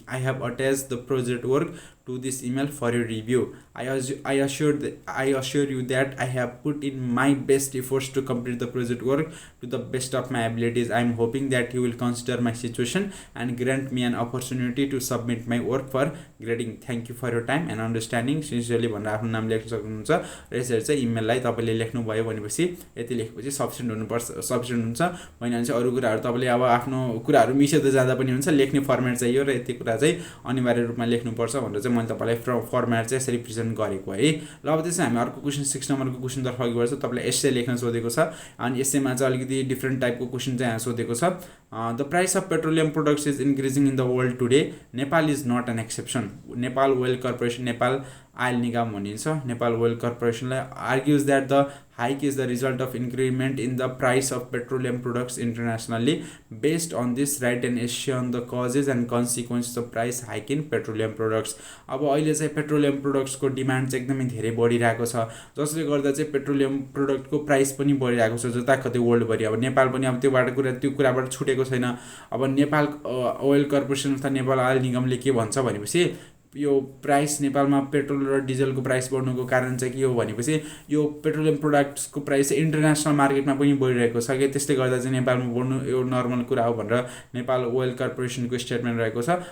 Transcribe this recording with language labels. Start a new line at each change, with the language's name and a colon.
English: I have attached the project work to this email for your review. I assure you that I have put in my best efforts to complete the project work to the best of my abilities. I am hoping that you will consider my situation and grant me an opportunity to submit my work for grading. Thank you for your time and understanding.
Nepali: Sincerely भनेर आफ्नो नाम लेख्न सक्नुहुन्छ र यसरी चाहिँ इमेललाई तपाईँले लेख्नुभयो भनेपछि यति लेखेपछि सब्स्टिट्युट हुन्छ। होइन भने चाहिँ अरू कुराहरू तपाईँले अब आफ्नो कुराहरू मिसेर जाँदा पनि हुन्छ, लेख्ने फर्मेट चाहियो र यति कुरा चाहिँ अनिवार्य रूपमा लेख्नुपर्छ भनेर चाहिँ मैले तपाईँलाई फर्मेट चाहिँ यसरी प्रेजेन्ट गरेको है। ल अब त्यसै हामी अर्को क्वेसन 6 नम्बरको क्वेसनतर्फ अघि बढ्छ। तपाईँलाई एस्से लेख्न सोधेको छ, अनि एस्सेमा चाहिँ अलिकति डिफ्रेन्ट टाइपको क्वेसन चाहिँ यहाँ सोधेको छ।
English: The price of petroleum products is increasing in the world today, Nepal is not an exception. Nepal oil corporation,
Nepali: Nepal oil निगम भनिन्छ,
English: Nepal oil कर्पोरेसनलाई argues that the hike is the result of increment in the price of petroleum products internationally. Based on this, write an essay on the causes and consequences of price hike in petroleum products.
Nepali: अब अहिले चाहिँ petroleum प्रोडक्ट्सको demand चाहिँ एकदमै धेरै बढिरहेको छ, जसले गर्दा चाहिँ पेट्रोलियम प्रोडक्टको प्राइस पनि बढिरहेको छ जताकतै वर्ल्डभरि। अब नेपाल पनि अब त्यो कुराबाट छुटेको छैन। अब नेपाल ओइल कर्पोरेसन अथवा नेपाल आयल निगमले के भन्छ भनेपछि यो प्राइस नेपालमा पेट्रोल र डिजलको प्राइस बढ्नुको कारण चाहिँ के हो भनेपछि यो पेट्रोलियम प्रोडक्ट्सको प्राइस चाहिँ इन्टरनेसनल मार्केटमा पनि बढिरहेको छ कि त्यसले गर्दा चाहिँ नेपालमा बढ्नु यो नर्मल कुरा हो भनेर नेपाल ओइल कर्पोरेसनको स्टेटमेन्ट रहेको छ।